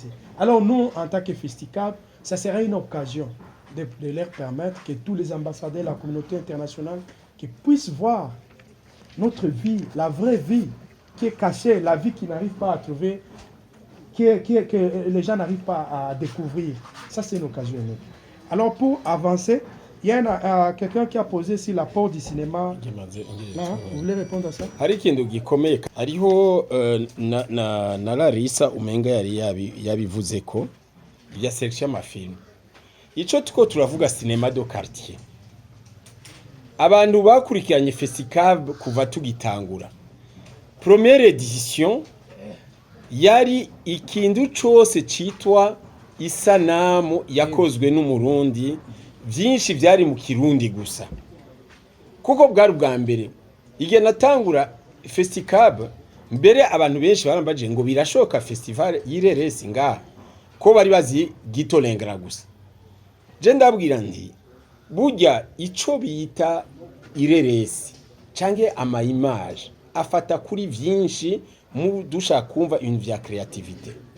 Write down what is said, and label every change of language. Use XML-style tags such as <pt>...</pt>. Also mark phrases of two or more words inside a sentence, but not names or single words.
<fr>Alors nous, en tant que Festicab, ça serait une occasion de leur permettre que tous les ambassadeurs de la communauté internationale qui puissent voir notre vie, la vraie vie qui est cachée, la vie qu'ils n'arrivent pas à trouver, que les gens n'arrivent pas à découvrir. Ça, c'est une occasion. Alors pour avancer, il y a quelqu'un qui a posé sur l'apport du cinéma. Vous voulez répondre à ça?</fr> <rn>Hari ikintu gikomeye hariho na Larissa umenga yari yabivuze ko ya section y'amafilm. Ico tuko turavuga</rn> <fr>cinéma de quartier.</fr> <rn>Abantu bakurikiranye Festicab kuva tugitangura.</rn> <fr>Première édition</fr> <rn>yari ikintu cyose citwa isanamu yakozwe n'umurundi. Byinshi byari mu Kirundi gusa kuko bwari bwa mbere igihe natangura Festicab mbere abantu benshi barambaje ngo birashoka festival y'ireresi ngaha ko bari bazi gitolengera gusa je ndabwira nti burya ico bita ireresi canke ama image afata kuri byinshi mu dushaka kumva ibintu vya creativité.</rn>